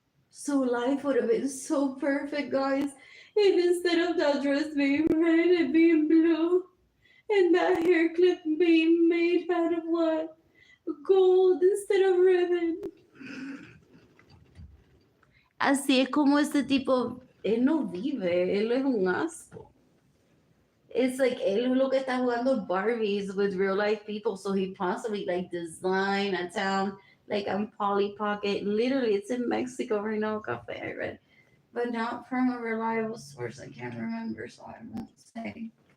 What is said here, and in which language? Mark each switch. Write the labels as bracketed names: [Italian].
[English] So life would have been so perfect, guys, if instead of that dress being red and being blue, and that hair clip being made out of what? Gold instead of ribbon. [Spanish] Así es como este tipo, él no vive, él es un asco. [English] It's like [Spanish] él lo que está jugando [English] Barbies with real life people, so he possibly like design a town like on Polly Pocket. Literally, it's in Mexico right now, cafe I read. but not from a reliable source. I can't remember, so I won't say.